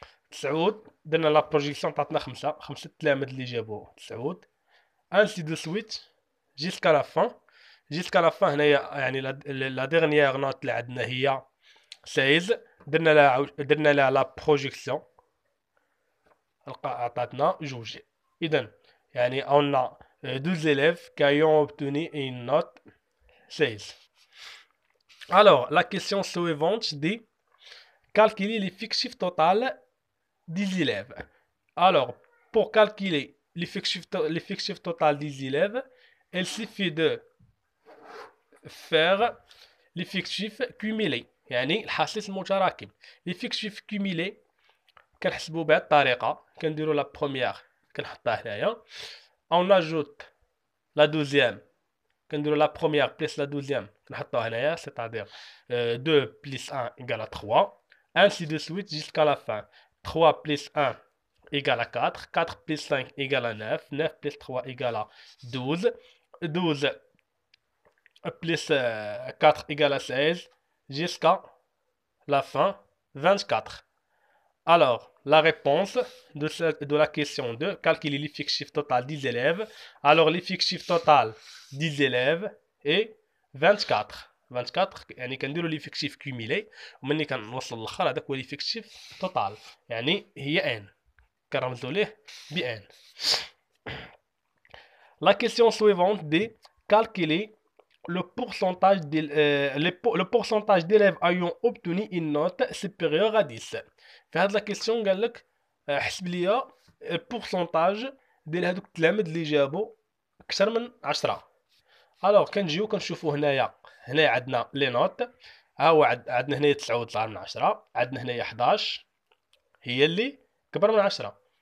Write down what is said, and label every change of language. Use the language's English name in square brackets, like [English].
[Arabic] تسعود درنا لا بروجيكسيون عطاتنا خمسة التلامذ اللي جابو تسعود. انسي دو سويت جيسكا لا فان. جيسكا لا فان هنايا يعني لا ديرنيير نوت اللي عندنا هي 16، درنا لها لا بروجيكسيون عطاتنا جوج. اذا يعني اون [French] 12 élèves qui ont obtenu une note 16. Alors, la question suivante dit calculer l'effectif total des élèves. Alors, pour calculer l'effectif total des élèves, il suffit de faire l'effectif cumulé، [Arabic] يعني الحاصل المتراكم. l'effectif cumulé كنحسبو بهاد الطريقة، كنديرو لا بروميير كنحطها هنايا، [French] on ajoute la deuxième [Arabic] كنديرو لا بروميير بليس لا دوزيام كنحطوها هنايا، [French] c'est-à-dire 2 plus 1 égale à 3 ainsi de suite jusqu'à la fin. 3 plus 1 égale à 4, 4 plus 5 égale à 9, 9 plus 3 égale à 12, 12 plus 4 égale à 16 jusqu'à la fin 24. Alors, la réponse de la question 2, calculer l'effectif total des élèves. Alors, l'effectif total des élèves est 24. [Arabic] 24 يعني كنديروا l'effectif cumulé، ومني كنوصل للاخر هذاك هو l'effectif total، يعني هي n، كنرمزوا ليه ب n. [French] La question suivante dit calculer le pourcentage d'élèves ayant obtenu une note supérieure à 10. [Arabic] في هاد لا كيسيون قال لك حسب ليا البورسونتاج ديال هادوك التلامذ اللي جابوا اكثر من 10. الوغ كنجيو كنشوفو هنايا عندنا لي نوت، ها هو عندنا هنايا 9 صغار من 10، عندنا هنايا 11 هي اللي كبر من 10.